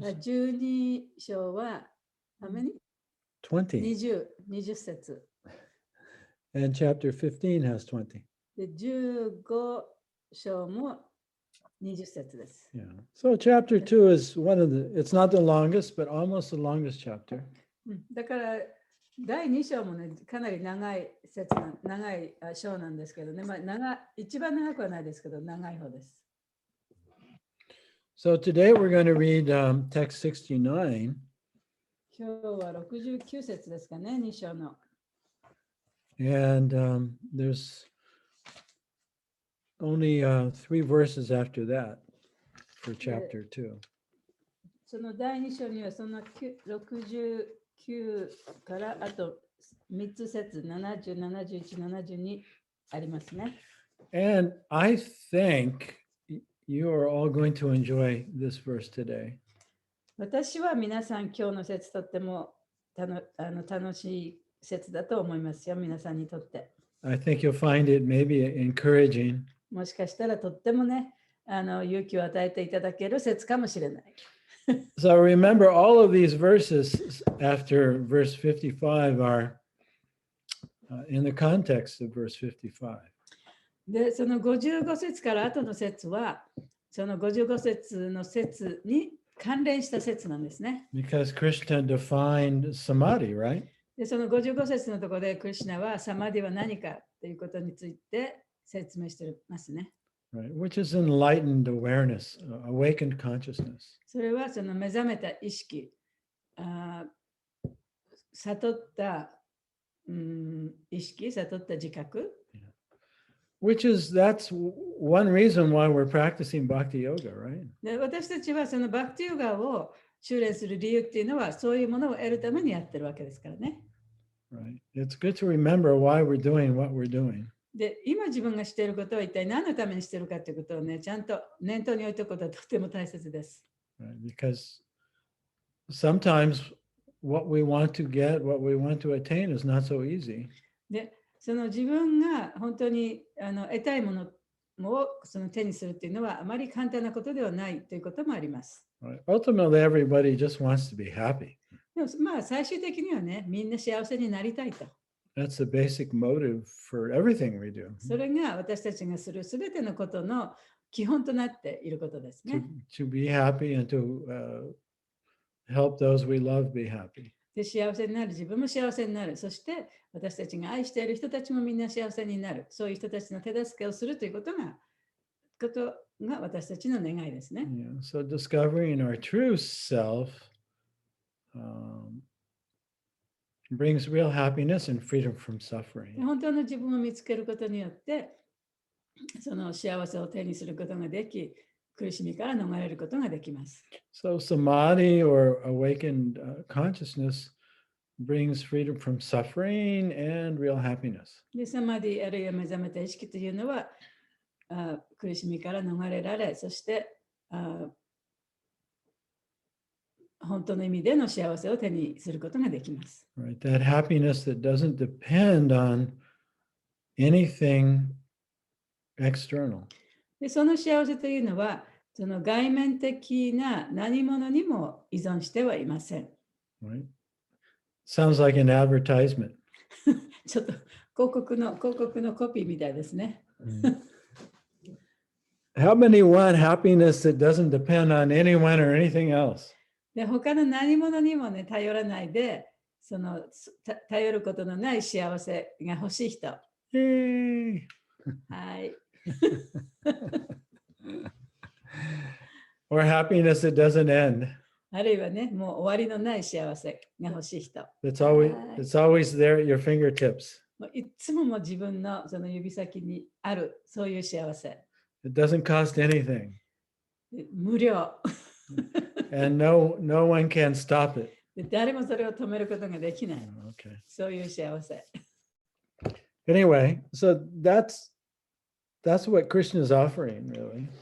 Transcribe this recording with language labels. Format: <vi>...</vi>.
<ja>12章は</ja> <en>how many? 20.</en> <ja>20節。</ja> <en>And chapter 15 has 20.</en> <ja>で15章も20節です。</ja> <en>Yeah. So chapter 2 is it's not the longest, but almost the longest chapter.</en> <ja>だから第2章もね、かなり長い章なんですけどね、一番長くはないですけど、長い方です。</ja> <en>So today we're going to read text 69.</en> <ja>今日は69節ですかね、2章の。</ja> <en>And there's only 3 verses after that for chapter 2.</en> <ja>その第2章にはその69からあと3つ節、70、71、72 ありますね。</ja> <en>And I think you are all going to enjoy this verse today.</en> <ja>私は皆さん今日の説とっても楽しい説だと思いますよ、皆さんにとって。</ja> <en>I think you'll find it maybe encouraging.</en> <ja>もしかしたらとってもね、勇気を与えていただける説かもしれない。</ja> <en>So remember, all of these verses after verse 55 are in the context of verse 55.</en> <ja>で、その55節から後の説は、その55節の説に関連した説なんですね。</ja> <en>Because Krishna defined samadhi, right?</en> <ja>で、その55節のところで、クリシュナはサマディは何かということについて説明していますね。</ja> <en>Right, which is enlightened awareness, awakened consciousness.</en> <ja>それはその目覚めた意識、悟った、意識、悟った自覚。</ja> <en>That's one reason why we're practicing bhakti yoga, right?</en> <ja>で、私たちはそのバクティヨガを修練する理由っていうのは、そういうものを得るためにやってるわけですからね。</ja> <en>Right. It's good to remember why we're doing what we're doing.</en> <ja>で、今自分がしていることは一体何のためにしているかということをね、ちゃんと念頭に置いておくことはとても大切です。</ja> <en>Right? Because sometimes what we want to get, what we want to attain is not so easy.</en> <ja>で、その自分が本当に得たいものをその手にするっていうのはあまり簡単なことではないということもあります。</ja> <en>Right? Ultimately, everybody just wants to be happy.</en> <ja>でもまあ最終的にはね、みんな幸せになりたいと。</ja> <en>That's the basic motive for everything we do.</en> <ja>それが私たちがするすべてのことの基本となっていることですね。</ja> <en>To be happy and to help those we love be happy.</en> <ja>で、幸せになる、自分も幸せになる、そして私たちが愛している人たちもみんな幸せになる、そういう人たちの手助けをするということが私たちの願いですね。</ja> <en>Yeah. So discovering our true self brings real happiness and freedom from suffering.</en> <ja>本当の自分を見つけることによって、その幸せを手にすることができ、苦しみから逃れることができます。</ja> <en>So samadhi or awakened consciousness brings freedom from suffering and real happiness.</en> <ja>で、サマディあるいは目覚めた意識というのは、苦しみから逃れられ、そして本当の意味での幸せを手にすることができます。</ja> <en>Right, that happiness that doesn't depend on anything external.</en> <ja>で、その幸せというのは、その外面的な何者にも依存してはいません。</ja> <en>Right? Sounds like an advertisement.</en> <ja>ちょっと広告のコピーみたいですね。</ja> <en>How many want happiness that doesn't depend on anyone or anything else?</en> <ja>で、他の何者にもね、頼らないで、その頼ることのない幸せが欲しい人。 Yay! はい。</ja> <en>Or happiness that doesn't end.</en> <ja>あるいはね、もう終わりのない幸せが欲しい人。</ja> <en>It's always there at your fingertips.</en> <ja>もういつももう自分のその指先にある、そういう幸せ。</ja> <en>It doesn't cost anything.</en> <ja>無料。</ja> <en>And no one can stop it.</en> <ja>で、誰もそれを止めることができない。</ja> <en>Okay.</en> <ja>そういう幸せ。</ja> <en>Anyway, so that's what Krishna is offering, really.</en>